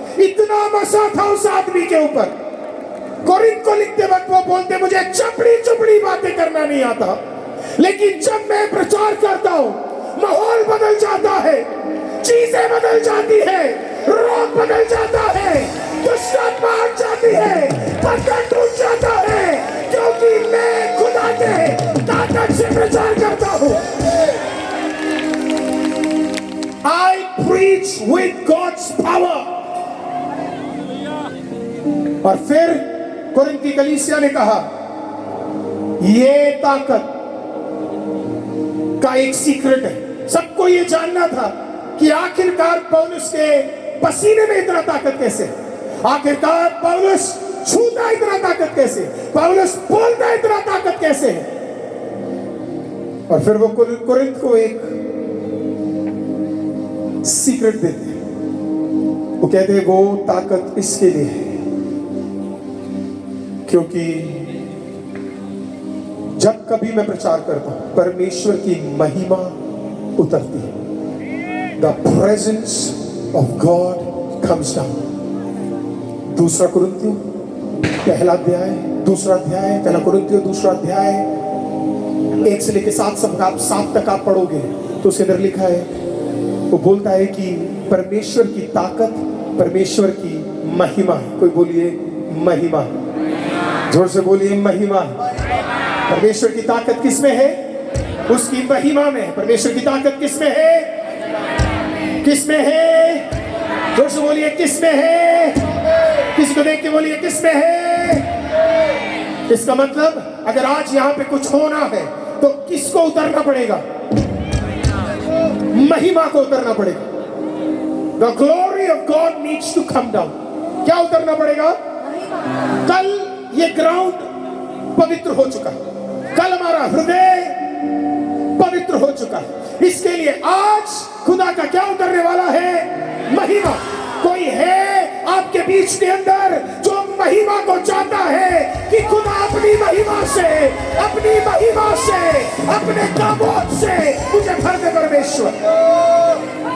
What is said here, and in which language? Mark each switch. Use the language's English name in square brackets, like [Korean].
[Hindi] इतना मसा था उस आदमी के ऊपर। कोरिन्थ को लिखते वक्त वो बोलते, मुझे चपड़ी चपड़ी बातें करना नहीं आता, लेकिन जब मैं प्रचार करता हूं माहौल बदल जाता है, चीजें बदल जाती है, रोग बदल जाता है, दुष्टता हट जाती है, बंधन टूट जाता है, क्योंकि मैं खुदा के ताकत से प्रचार करता हूं। [English] I preach with God's power। [Hindi] और फिर कोरिन्थ की कलीसिया ने कहा, ये ताकत का एक सीक्रेट है। सबको ये जानना था कि आखिरकार पौलुस के पसीने में इतना ताकत कैसे, आखिरकार पौलुस छूता इतना ताकत कैसे, पौलुस बोलता इतना ताकत कैसे है। और फिर वो कोरिन्थ को एक सीक्रेट देते हैं। वो कहते हैं वो ताकत इसके लिए है क्योंकि जब कभी मैं प्रचार करता हूं परमेश्वर की महिमा उतरती है। [English] The presence of God comes down। [Hindi] दूसरा कुरिन्थियों पहला अध्याय, दूसरा अध्याय, पहला कुरिन्थियों दूसरा अध्याय 1 से लेकर 7 तक आप पढ़ोगे तो उसके अंदर लिखा है, वो बोलता है कि परमेश्वर की ताकत, परमेश्वर की महिमा। कोई बोलिए महिमा, जोर से बोलिए महिमा। परमेश्वर की ताकत किसमें है? उसकी महिमा में। परमेश्वर की ताकत किसमें है? किसमें है? जोर से बोलिए किसमें है? किसी को देख के बोलिए किसमें है? इसका मतलब अगर आज यहाँ पे कुछ होना है तो किसको उतरना पड़ेगा? महिमा को उतरना पड़ेगा। [English] The glory of God needs to come down। [Hindi] क्या उतरना पड़ेगा? कल ये ग्राउंड पवित्र हो चुका है, कल हमारा हृदय पवित्र हो चुका है। इसके लिए आज खुदा का क्या उतरने वाला है? महिमा। कोई है आपके बीच के अंदर जो महिमा को चाहता है कि खुदा अपनी महिमा से, अपनी महिमा से, अपने काबोध से मुझे भर दे परमेश्वर।